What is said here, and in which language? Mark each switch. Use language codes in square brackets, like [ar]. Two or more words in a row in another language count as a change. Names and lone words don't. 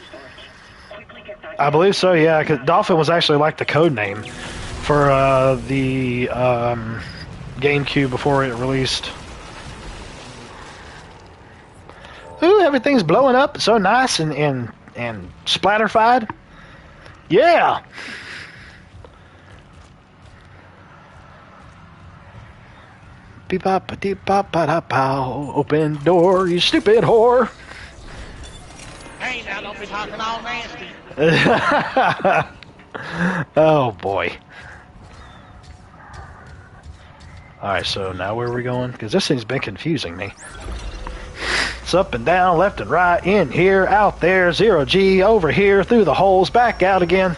[en] I believe so, yeah, because Dolphin was actually like the code name for the GameCube before it released. Ooh, everything's blowing up, so nice and splatterfied. Yeah! Beep bop deep bop ba da pow. Open door, you stupid whore. Hey, now don't be talking all nasty. Oh boy. Alright, so now where are we going? Because this thing's been confusing me. It's up and down, left and right, in here, out there, 0G, over here, through the holes, back out again.